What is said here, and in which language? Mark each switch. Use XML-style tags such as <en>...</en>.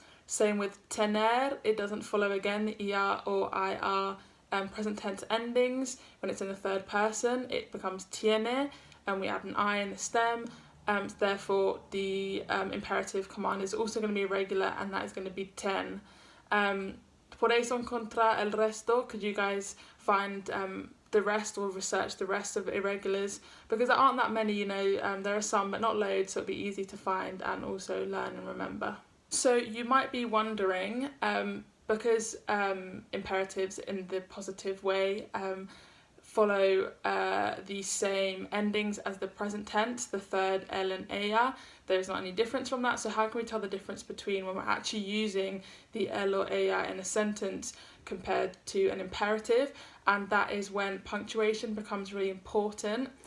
<en>Same with tener, it doesn't follow again the ER or IR present tense endings. When it's in the third person it becomes tiene, and we add an I in the stem. Therefore the imperative command is also going to be irregular, and that is going to be ten.</en> <es>¿Podéis encontrar el resto?</es> <en>Could you guys find the rest or research the rest of irregulars? Because there aren't that many, there are some but not loads, so it'll be easy to find and also learn and remember. So you might be wondering, because imperatives in the positive way follow the same endings as the present tense, the third L and ella, there's not any difference from that. So how can we tell the difference between when we're actually using the L or ella in a sentence compared to an imperative? And that is when punctuation becomes really important.</en>